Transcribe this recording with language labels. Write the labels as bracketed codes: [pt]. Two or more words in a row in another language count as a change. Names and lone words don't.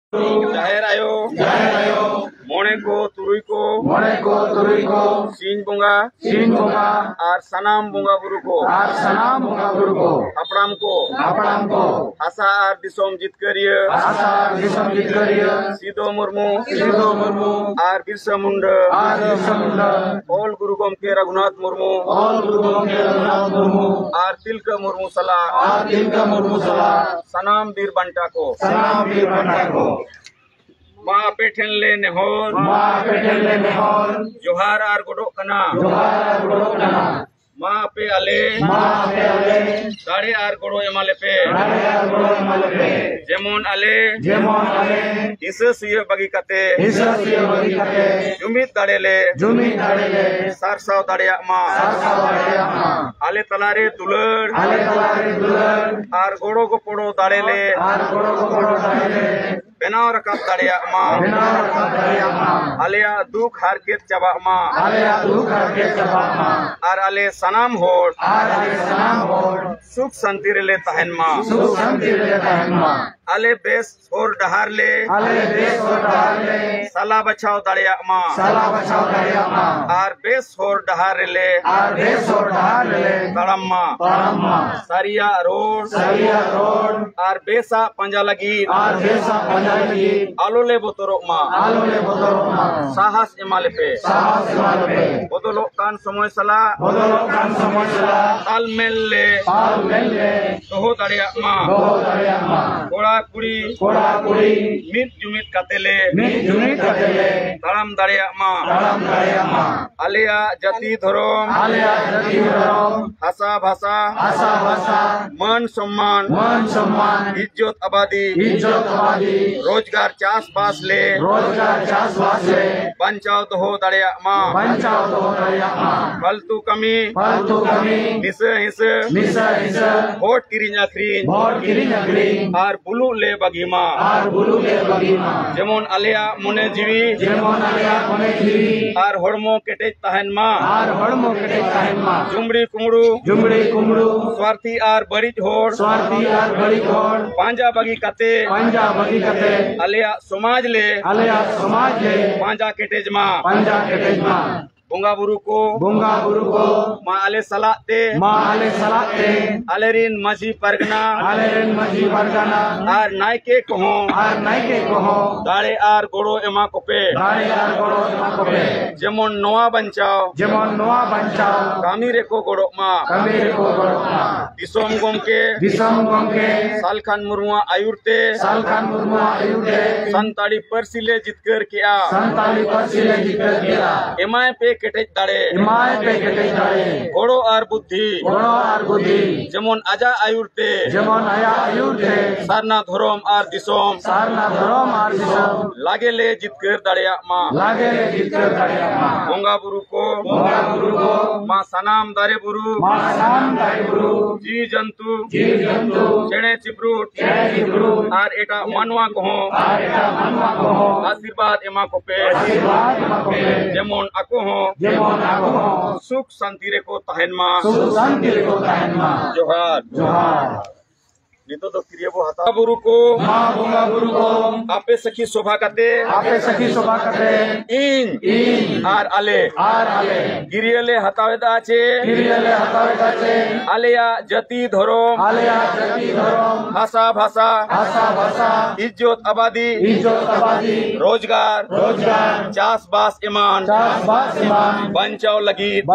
[sat] जाहेर आयो मोने को तुरुई को सीन बुंगा आर सनाम बुंगा बुरु को अपड़ाम को आसा आर दिसोम जितकरिया सीधो मुर्मू आर बिरसा मुंडा ओल गुरु गोमके रघुनाथ मुर्मू आर तिलका मुर्मू सला सनाम बीर बंटा को मा पेठन ले नेहोर जोहार आर गोडो कना मा पे आले दाड़े आर गोडो एमाले पे जेमोन आले हिस्सा सिया बगी कते जुमित दाड़े ले सारसाव दाड़े मा आले तलारे दुलर आर गोडो को पोड़ो दाड़े ले बेनाव रकाब दाड़े मा आलिया दुख हारकेत चबा मा आर आले सनाम होड़ सुख शांति ले तहन मा आले बेस होर डहार ले साला बचाओ दाड़े मा आर बेस होर डहार ले तड़म मा सारिया रोड आर बेसा पंजा लगी आलो ले बोतरो मा साहस इमाले पे बदलो कान समय सला तालमेल ले दोहो दाड़े मा कोड़ा कुड़ी मित जुमित कातेले तड़म दाड़े मा आलिया [hi] जाति धरम भाषा भाषा मान सम्मान इज्जत आबादी रोजगार चास बास [sat] ले बंचाओ दोहो दाड़े मा फालतू कमी हिस्सा वोट किरिंग आखरीन आर बुलू ले बगीमा जेमोन आलिया मने जीवी आर हड़मो केटेज तहन मा जुमड़ी कुमड़ू स्वार्थी आर बड़िज होड़ पांजा बगी कते आलिया समाज ले पांजा केटेज मा बुंगा बुरु को मा आले सलाते आलेरिन मजी परगना आर नायके कहो दाड़े आर गोड़ो एमा कोपे जेमन नोआ बंचाओ कामी रेको गोड़ो मा दिसोम गोमके सालखान मुर्मुआ आयुरते संताड़ी परसिले जितकर किया एमाय पे केटेज दाड़े गोड़ो आर बुद्धि जेमन आजा आयुरते सारना धरम आर दिसोम लागे ले जितकर दाड़े मा बोंगा बुरु को मा सनाम दारे बुरु जी जंतु चेणे चिब्रुट आर एटा मानवा कहो आशीर्वाद एमा को पे जेमन आको हो सुख शांति रे को तहन मा जोहार नितो तो क्रियबो हता बुरु को आपे सखी शोभा कते इन आर आले गिरियले हतावेदा आचे आलिया [hi] जति धरम भाषा इज्जत आबादी रोजगार चास बास [sat] ईमान बंचाओ लगी